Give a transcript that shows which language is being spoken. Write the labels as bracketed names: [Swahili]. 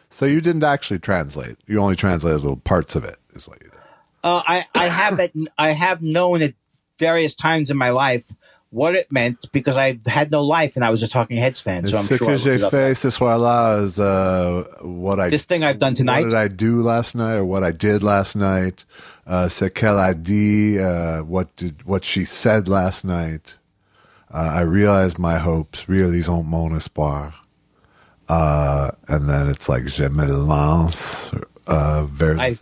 [English] So you didn't actually translate. You only translated little parts of it, is what you did. I have known at various times in my life what it meant because I had no life and I was a Talking Heads fan. So I'm [French] Ce [English] sure. [French] que j'ai fait ce soir-là [English] is this thing I've done tonight. What did I do last night, or what I did last night? [French] Ce qu'elle a dit. [English] What she said last night. I realized my hopes. [French] Réalisons mon espoir. [English] And then it's like [French] je me lance vers